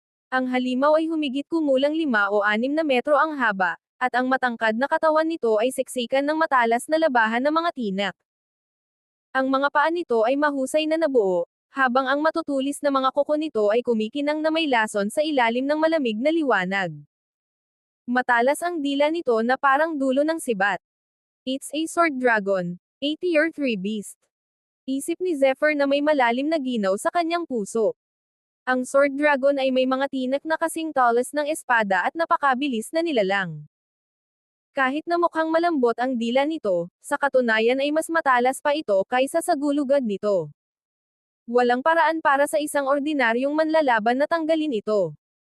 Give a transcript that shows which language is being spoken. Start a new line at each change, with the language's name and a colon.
Filipino: Ang halimaw ay humigit kumulang 5 o 6 na metro ang haba, at ang matangkad na katawan nito ay siksikan ng matalas na labahan ng mga tinak. Ang mga paa nito ay mahusay na nabuo, habang ang matutulis na mga kuko nito ay kumikinang na may lason sa ilalim ng malamig na liwanag. Matalas ang dila nito na parang dulo ng sibat.
English: It's a sword dragon, a tier 3 beast.
Filipino: Isip ni Zephyr na may malalim na ginaw sa kanyang puso. Ang sword dragon ay may mga tinak na kasing talas ng espada at napakabilis na nilalang. Kahit na mukhang malambot ang dila nito, sa katunayan ay mas matalas pa ito kaysa sa gulugad nito. Walang paraan para sa isang ordinaryong manlalaban na tanggalin ito.